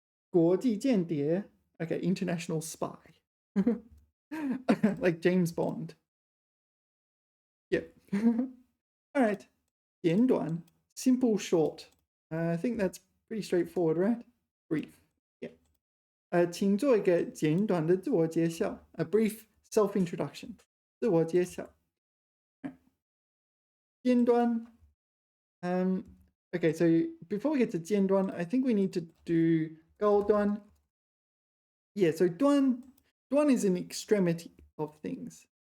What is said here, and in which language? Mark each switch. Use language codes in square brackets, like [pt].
[en] 国际间谍, okay, international spy. Like James Bond. Yep. All right. 简短, simple, short. I think that's pretty straightforward, right? Brief. Yeah. [zh] 请做一个简短的自我介绍. [en] A brief self-introduction. [zh] 自我介绍. 尖端. [en] Okay, so before we get to 尖端, I think we need to do 高端. Yeah, so 端 is an extremity of things.